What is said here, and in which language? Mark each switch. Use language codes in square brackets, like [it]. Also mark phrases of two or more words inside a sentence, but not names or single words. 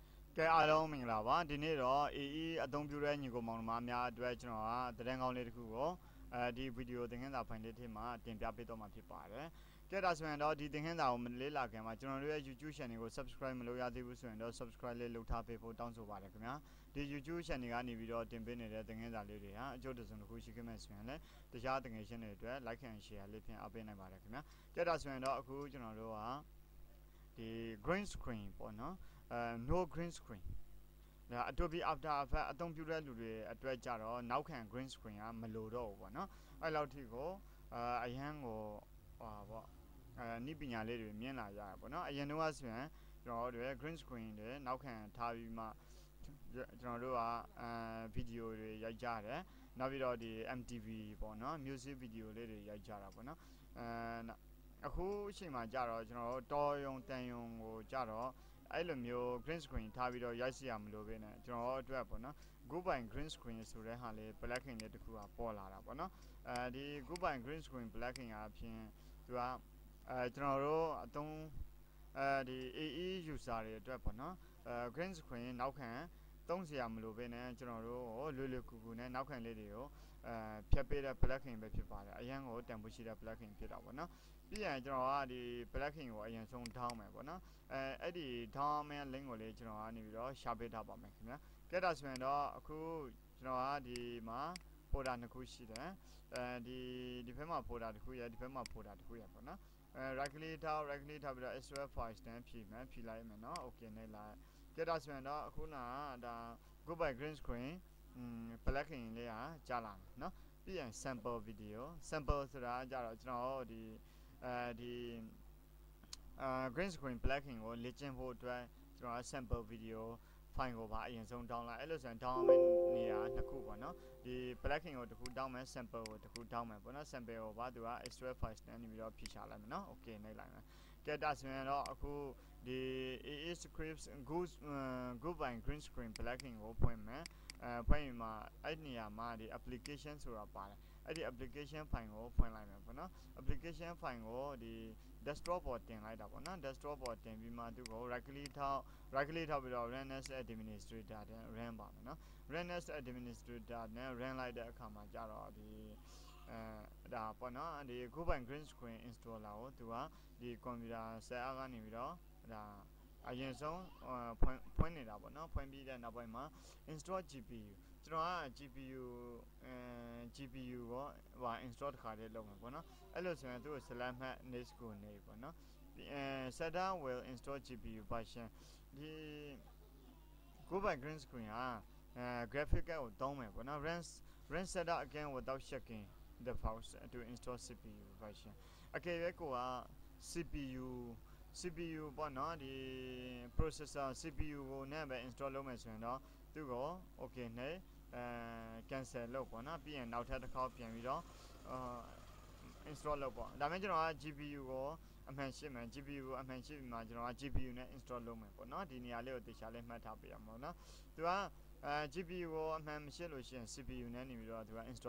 [my] ကဲအားလုံးမင်္ဂလာပါဒီနေ့တော့အေးအေးအသုံးပြုတဲ့ညီကိုမောင်နှမများအတွက်ကျွန်တော်ကသတင်းကောင်းလေးတစ်ခုကိုဒီဗီဒီယိုသင်ခန်းစာဖိုင်လေးထဲမှာတင်ပြပေးတော့မှာဖြစ်ပါတယ်ကဲဒါဆိုရင်တော့ဒီသင်ခန်းစာကိုမလေးလာခင်မှာကျွန်တော်တို့ရဲ့ [en] YouTube channel [my] ကို subscribe မလုပ်ရသေးဘူးဆိုရင်တော့ subscribe လေးလုပ်ထားပေးဖို့တောင်းဆိုပါတယ်ခင်ဗျာဒီ [en] YouTube channel [my] ကနေပြီးတော့တင်ပေးနေတဲ့သင်ခန်းစာလေးတွေဟာအကျိုးတစုံတစ်ခုရှိခဲ့မှဆိုရင်လည်းတရားသင်ခန်းရှင်းတွေအတွက် [en] like and [my] share လေးဖြင့်အားပေးနိုင်ပါတယ်ခင်ဗျာကဲဒါဆိုရင်တော့အခုကျွန်တော်တို့ကဒီ [en] green screen [my] ပေါ့နော် [en] no green screen Adobe After Effects [my] အသုံးပြုတဲ့လူတွေအတွက်ကြတော့နောက်ခံ [en] green screen [my] ကမလိုတော့ဘူးပေါ့နော်အဲ့လောက်ထိကိုအရန်ကိုပေါ့နိပညာလေးတွေမြင်လာရတယ်ပေါ့နော်အရင်တော့ဆိုရင်ကျွန်တော်တို့ [en] green screen [my] တွေနောက်ခံထား ပြီးမှကျွန်တော်တို့ကဗီဒီယိုတွေရိုက်ကြတယ်နောက်ပြီးတော့ဒီ MTV ပေါ့နော် [en] music video [my] လေးတွေရိုက်ကြတာပေါ့နော်အခုအချိန်မှာကြတော့ကျွန်တော်တို့တော်ယုံတန်ယုံကိုကြတော့အဲ့လိုမျိုး [en] green screen [my] ထားပြီးတော့ရိုက်စီရမလို့ပဲနဲ့ကျွန်တော်တို့အတွက် ပေါ့နော် Goodbye green screen ဆိုတဲ့ဟာလေး plugin လေးတစ်ခုကပေါ်လာတာပေါ့နော်ဒီ Goodbye green screen plugin အပြင်သူကကျွန်တော်တို့အသုံးဒီ [en] AE user [my] တွေအတွက်ပေါ့နော် [en] green screen [my] နောက်ခံသုံးစ ရာမလိုပဲနဲ့ကျွန်တော်တို့လွယ်လွယ်ကူကူနဲ့နောက်ခံလေးတွေကိုဖြတ်ပေးတဲ့ plugin ပဲဖြစ်ပါတယ်အရန်ကိုတန်ဖိုးရှိတဲ့ plugin ဖြစ်တာပေါ့နော် ပြီးရင်ကျွန်တော်ကဒီ plugin ကိုအရင်ဆုံး down မယ်ပေါ့နော်အဲ့ဒီ down မဲ့ link ကိုလေးကျွန်တော်ကနေပြီးတော့ share ပေးထား ပါမယ်ခင်ဗျာကဲဒါဆိုရင်တော့အခုကျွန်တော်ကဒီမှာ folder နှစ်ခုရှိတယ်ဒီဘက်မှာ folder တစ်ခုရဒီဘက်မှာ folder တစ်ခုရပေါ့နော် [en] right click [my] ထားပြီးတော့ [en] extract file [my] တန်းဖြည့်လိုက်မယ်နော် okay နဲ့လိုက်ကဲဒါဆိုရင်တော့အခုနာဒါ Goodbye green screen plugin လေးကကြာလာမယ်နော်ပြီးရင် [en] sample video [my] sample ဆိုတာကြတော့ကျွန်တော်ဒီ [en] green screen plugin [my] ကိုလေ့ကျင့်ဖို့အတွက်ကျွန်တော် [en] sample video file [my] ကိုပါအရင်ဆုံး down လိုက်အဲ့လိုဆိုရင် down မယ့်နေရာနှစ်ခုပေါ့နော်ဒီ plugin ကိုတစ်ခု down မယ် sample ကိုတစ်ခု down မယ်ပေါ့နော် sample ကိုပါသူက [en] extract file [my] တန်းနေပြီးတော့ဖြည့်ချလိုက်မယ်နော် okay နှိပ် လိုက်မယ်ကဲဒါဆိုရင်တော့အခုဒီ AA scripts Goodbye green screen plugin ကိုဖွင့်မယ်ဖွင့်မှာအဲ့နေရာမှာဒီ application ဆိုတာပါတယ်အဲ့ဒီ [en] application file [my] ကိုဖွင့်လိုက်မယ်ပေါ့နော် [en] application file [my] ကိုဒီ desktop ပေါ်တင်လိုက်တာပေါ့နော် desktop ပေါ်တင်ပြီးမှသူကို [en] right click [my] ထောက်ပြီးတော့ [en] run as administrator [my] နဲ့ run ပါမယ်နော် [en] run as administrator [my] နဲ့ run လိုက်တဲ့အခါမှာကြတော့ဒီဒါပေါ့နော်ဒီ Goodbye green screen installer ကိုသူကဒီ [en] computer set up [my] ကနေ ပြီးတော့ဒါအရင်ဆုံးဖွင့်နေတာပေါ့နော်ဖွင့်ပြီးတဲ့နောက်ပိုင်းမှာ [en] install GPU [my] ကျွန်တော်က GPU ကိုinstall တစ်ခါတည်းလုပ်မှာပေါ့နော်အဲ့လိုဆိုရင်သူ့ကို select မှတ် next ကိုနေပေါ့နော် [en] setup will install GPU version [my] ဒီ Goodbye green screen ဟာgraphic ကိုတောင်းမယ်ပေါ့နော် [en] run setup again without checking the files to install CPU version [my] အကယ်၍ကိုက CPU ပေါ့နော်ဒီ processor CPU ကိုနဲ့ပဲ install လုပ်မယ်ဆိုရင်တော့သူ့ကို okay နဲ့ cancel လုပ်ပေါ့နော်ပြီးရင်နောက်ထပ်တစ်ခေါက်ပြန်ပြီးတော့install လုပ်ပေါ့ဒါမှကျွန်တော်က GPU ကိုအမှန်ရှင်းမယ် GPU ကိုအမှန်ရှင်းပြီးမှကျွန်တော်က GPU နဲ့ install လုပ်မယ်ပေါ့နော်ဒီနေရာလေးကိုတေချာလေးမှတ်ထားပေးရမှာပေါ့နော်သူကGPU ကိုအမှန်မရှိလို့ရှိရင် CPU နဲ့နေပြီးတော့သူက install